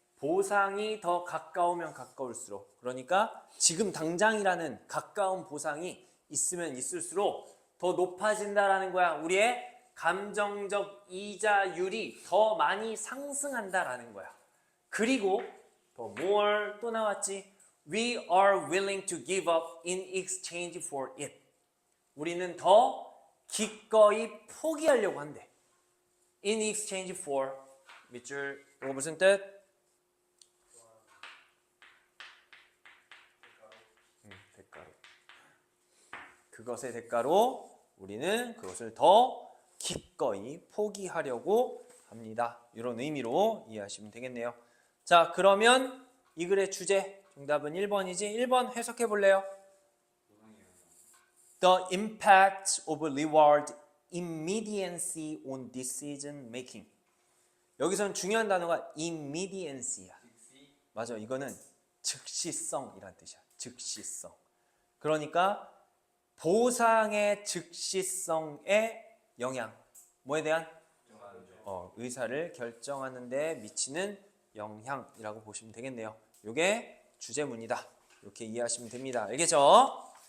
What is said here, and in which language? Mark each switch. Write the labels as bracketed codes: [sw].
[ko] 보상이 더 가까우면 가까울수록, 그러니까 지금 당장이라는 가까운 보상이 있으면 있을수록 더 높아진다라는 거야. 우리의 감정적 이자율이 더 많이 상승한다라는 거야. 그리고 더 more 또 나왔지. [en] We are willing to give up in exchange for it. [ko] 우리는 더 기꺼이 포기하려고 한대. [en] In exchange for [ko] 밑줄 이거 무슨 뜻? 대가로. 그것의 대가로 우리는 그것을 더 기꺼이 포기하려고 합니다. 이런 의미로 이해하시면 되겠네요. 자, 그러면 이 글의 주제 정답은 1번이지. 1번 해석해 볼래요? [en] The impact of reward immediacy on decision making. [ko] 여기서는 중요한 단어가 immediacy야. 맞아, 이거는 즉시성이란 뜻이야. 즉시성. 그러니까 보상의 즉시성의 영향. 뭐에 대한? 의사를 결정하는 데 미치는 영향이라고 보시면 되겠네요. 이게 주제문이다. 이렇게 이해하시면 됩니다. 알겠죠?